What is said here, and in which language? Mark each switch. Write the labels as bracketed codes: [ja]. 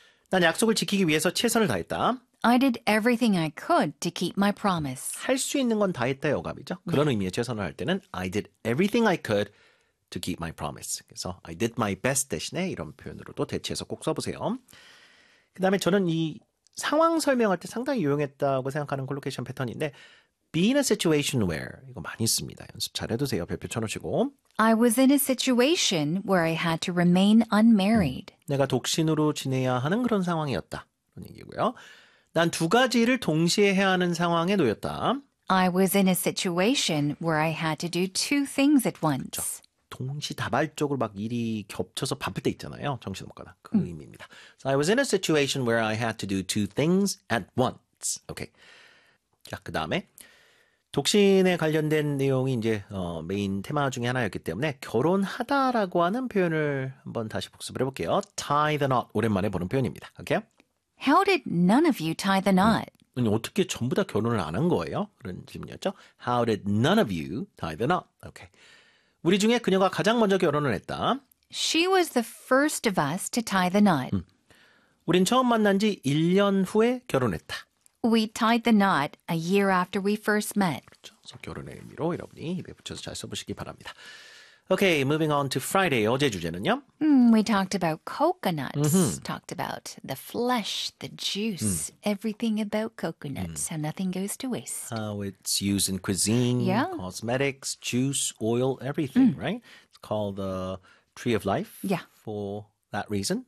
[ko] 난 약속을 지키기 위해서 최선을 다했다. [en] I did everything I could to keep my promise. [ko] 할수 있는 건 다했다의 어감이죠. 그런 네. 의미의 최선을 할 때는 [en] I did everything I could to keep my promise. [ko] 그래서 [en] I did my best [ko] 대신에 이런 표현으로도 대체해서 꼭 써보세요. 그 다음에 저는 이 상황 설명할 때 상당히 유용했다고 생각하는 콜로케이션 패턴인데 [en] be in a situation where [ko] 이거 많이 씁니다. 연습 잘해두세요. 별표 쳐놓으시고 [en] I was in a situation where I had to remain unmarried. [ko] 내가 독신으로 지내야 하는 그런 상황이었다. 그런 얘기고요. 난 두 가지를 동시에 해야 하는 상황에 놓였다. [en] I was in a situation where I had to do two things at once. [ko] 그쵸? 동시다발적으로 막 일이 겹쳐서 바쁠 때 있잖아요. 정신 없거나. 그 의미입니다. [en] So I was in a situation where I had to do two things at once. [ko] 오케이. 자, 그 다음에 독신에 관련된 내용이 이제 메인 테마 중에 하나였기 때문에 결혼하다라고 하는 표현을 한번 다시 복습을 해볼게요. [en] Tie the knot. [ko] 오랜만에 보는 표현입니다. 오케이? [en] How did none of you tie the knot? [ko] 아니, 어떻게 전부 다 결혼을 안한 거예요? 그런 질문이었죠. [en] How did none of you tie the knot? [ko] 오케이. 우리 중에 그녀가 가장 먼저 결혼을 했다. [en] She was the first of us to tie the knot. [ko] 우린 처음 만난 지 1년 후에 결혼했다. [en] We tied the knot a year after we first met. [ko] 그렇죠. 결혼의 의미로 여러분이 입에 붙여서 잘 써보시기 바랍니다. [en] Okay, moving on to Friday. [ko] 어제 주제는요? [en] We talked about coconuts. Mm-hmm. Talked about the flesh, the juice, everything about coconuts. How nothing goes to waste. How it's used in cuisine, cosmetics, juice, oil, everything, right? It's called the tree of life for that reason.